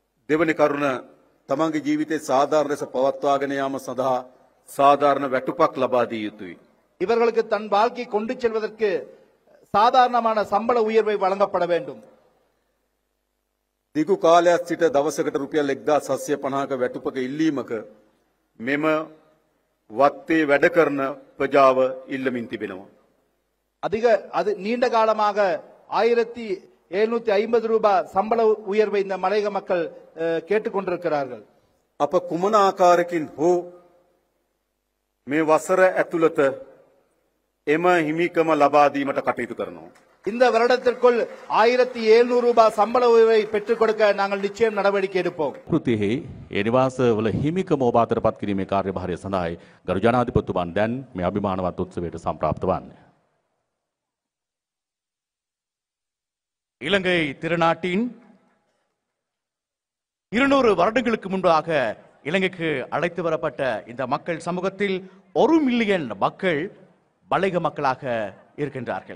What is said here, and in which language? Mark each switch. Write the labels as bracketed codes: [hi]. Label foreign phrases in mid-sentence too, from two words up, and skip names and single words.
[si] දෙවනි කරුණ තමන්ගේ ජීවිතේ සාධාරණ ලෙස පවත්වාගෙන යාම සඳහා සාධාරණ වැටුපක් ලබා දිය යුතුයි. [ta] இவர்களுக்கு தன் வாழ்க்கை கொண்டு செல்வதற்கு சாதாரணமான சம்பள உயர்வை வழங்கப்பட வேண்டும். [si] දිගු කාලයක් සිට දවසකට රුපියල් 1750ක වැටුපක ඉල්ලීමක මෙම වත්තේ වැඩ කරන ප්‍රජාව ඉල්ලමින් තිබෙනවා. [ta] அது நீண்ட காலமாக 1750 ரூபாய் சம்பள உயர்வை இந்த மலையக மக்கள் கேட்டுக்கொண்டிருக்கிறார்கள். [si] අප කුමන ආකාරයකින් හෝ මේ වසර ඇතුළත එම හිමිකම ලබා දීමට කටයුතු කරනවා. [ta] இந்த வருடத்திற்குள் 1700 ரூபாய் சம்பள உயர்வை பெற்றுக் கொடுக்க நாங்கள் நிச்சயம் நடவடிக்கை எடுப்போம். [si] කෘතියෙහි ඒ නිවාසවල හිමිකම ඔබ අතරපත් කිරීමේ කාර්යභාරය සඳහායි ගරු ජනාධිපතිතුමන් දැන් මේ අභිමානවත් උත්සවයට සම්ප්‍රාප්ත වන්නේ. [ta] இலங்கை திருநாட்டின் 200 வருடங்களுக்கு முன்பாக இலங்கைக்கு அழைத்து வரப்பட்ட இந்த மக்கள் சமூகத்தில் 1 மில்லியன் மக்கள் மலையக மக்களாக இருக்கின்றார்கள்.